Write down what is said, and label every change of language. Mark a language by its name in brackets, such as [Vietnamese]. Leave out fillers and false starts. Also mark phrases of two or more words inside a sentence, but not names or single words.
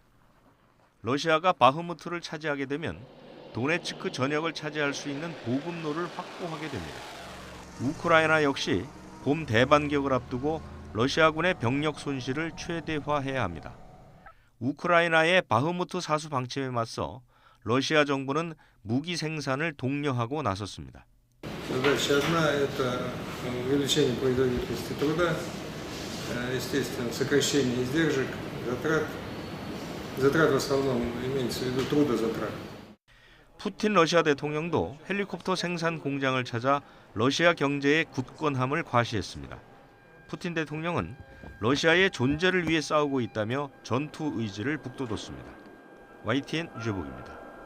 [Korean] 러시아가 바흐무트를 차지하게 되면 도네츠크 전역을 차지할 수 있는 보급로를 확보하게 됩니다. 우크라이나 역시 봄 대반격을 앞두고 러시아군의 병력 손실을 최대화해야 합니다. 우크라이나의 바흐무트 사수 방침에 맞서 러시아 정부는 무기 생산을 독려하고 나섰습니다. [Russian] Естественно, сокращение издержек, затрат в основном имеется в виду трудозатрат. [Korean] 푸틴 러시아 대통령도 헬리콥터 생산 공장을 찾아 러시아 경제의 굳건함을 과시했습니다. 푸틴 대통령은 러시아의 존재를 위해 싸우고 있다며 전투 의지를 북돋웠습니다. YTN 유재복입니다.